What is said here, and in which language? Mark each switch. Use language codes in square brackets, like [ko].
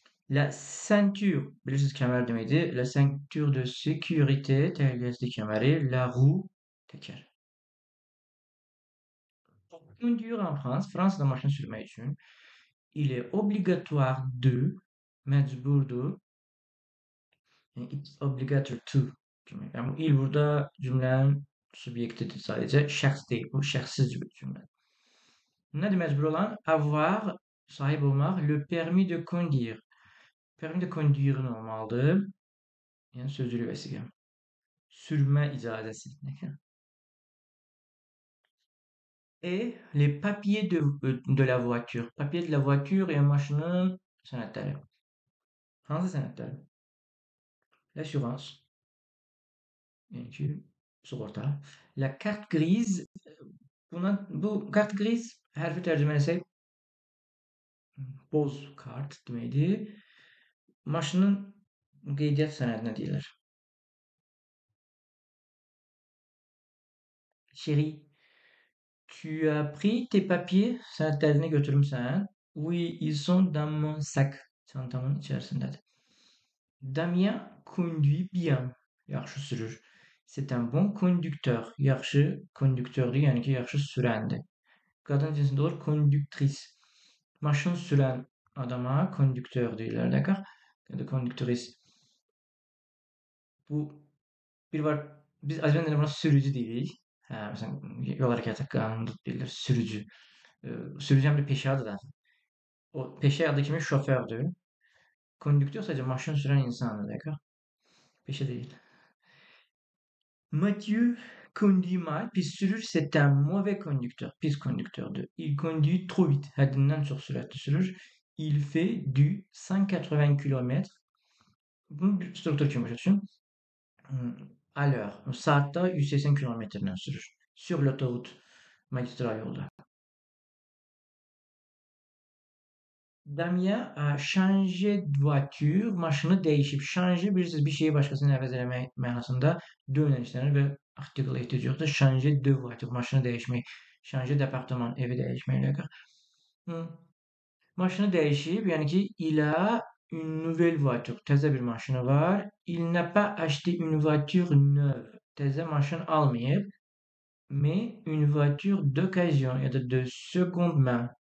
[az] La ceinture, bilirsiniz kemer demeydi. [fr] La ceinture de sécurité, [az] təhlükəsizlik kəməri. [fr] La roue, [az] teker. [fr] Pour conduire en France, [az] Fransa'da maşın sürmək üçün, [fr] il est obligatoire de, məcburdur, yani [en] it's obligatory to [fr] kimi. [az] Yani bu il burada cümlənin subyektidir sadəcə, şəxs deyil. Bu şəxssiz bir cümlə. Nədir məcbur olan? [fr] Avoir, [az] sahib olmaq, [fr] le permis de conduire. Permis de conduire [az] nə olmalıdır? Yəni sözlü vəsiqə. Sürmə icazəsi. [fr] Et les papiers de la voiture. Papier de la voiture et [az] maşının sənədləri. Hansı sənədləri? [fr] L'assurance. [az] Yəni ki, sığorta. [fr] La carte grise. [az] Bu carte grise hərfi tərcümə etsək boz kart deməkdir. Maşının qeydiyyat sənədinə deyirlər. [fr] Chérie, tu as pris tes papiers, [az] sənədlərini götürmüsən? [fr] Oui, ils sont dans mon sac. [az] Çantamın içərisindədir. [fr] Damien conduit bien. [az] Yaxşı sürür. [fr] C'est un bon conducteur. [az] Yaxşı konduktördur, yəni ki, yaxşı sürəndir. Qadın cinsində olur conductrice. Maşın sürən adama konduktör deyirlər, [fr] d'accord? [az] Ya da konduktris. Bu bir var. Biz Azərbaycan dilində buna sürücü deyirik. Hə, məsələn, yol hərəkəti qanununda deyilir sürücü. Sürücü həm də peşə adıdır. O peşə adı kimi şofördür. Konduktör sadəcə maşın sürən insandır, [fr] d'accord? [az] Peşə deyil. [fr] Mathieu conduit mal, [az] pis sürür, [fr] c'est un mauvais conducteur, [az] pis konduktördur. [fr] Il conduit trop vite, [az] həddindən çox sürətli sürür. [fr] Il fait du 180 km. [az] Bunu bir struktur kimi başa düşün. [fr] À l'heure, [az] saatda 180 km-lə sürür. [fr] Sur l'autoroute, [az] magistral yolda. [fr] Damien a changé de voiture, [az] maşını dəyişib. Changer bilirsiniz, bir şeyi başqasına əvəz eləmək mənasında dönlə işlənir və artikel ehtiyac yoxdur. [fr] Changer de voiture, [az] maşını dəyişmək. [fr] Changer d'apartement, [az] evi dəyişmək. [fr] Maşını dəyişib, yəni ki, il a une nouvelle voiture. [az] Təzə bir maşını var. [fr] Il n'a pas acheté une voiture neuve. [az] Təzə maşın almayıb. [fr] Mais une voiture d'occasion ya da de seconde main.